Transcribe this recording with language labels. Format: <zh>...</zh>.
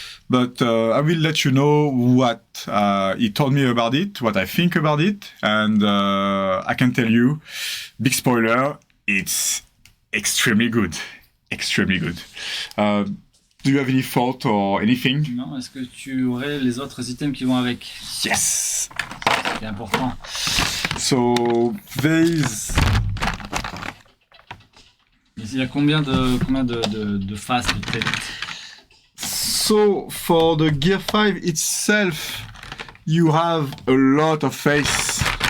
<en>But I will let you know what he told me about it, what I think about it, and I can tell you, big spoiler, it's extremely good. Extremely good. Do you have any thought or anything?</en> <fr>Non, est-ce que tu aurais les autres items qui vont avec?</fr> <en>Yes!</en> <fr>qui est important.</fr> <en>So there's</en> <fr>Il y a combien de faces de tête?</fr> <en>so for the Gear 5 itself, you have a lot of face.</en>